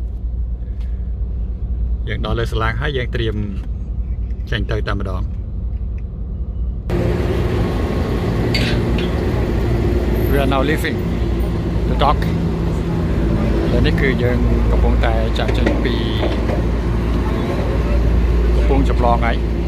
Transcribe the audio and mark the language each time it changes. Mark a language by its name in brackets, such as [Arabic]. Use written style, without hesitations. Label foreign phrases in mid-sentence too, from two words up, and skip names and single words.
[Khmer] យើងដល់លើសាឡាងហើយយើងត្រៀមចេញទៅតែម្ដង [English] We are now leaving the dock. [Khmer] នេះគឺយើងកំពុងតែចាក់ចេញពីកំពង់ចម្លងហើយ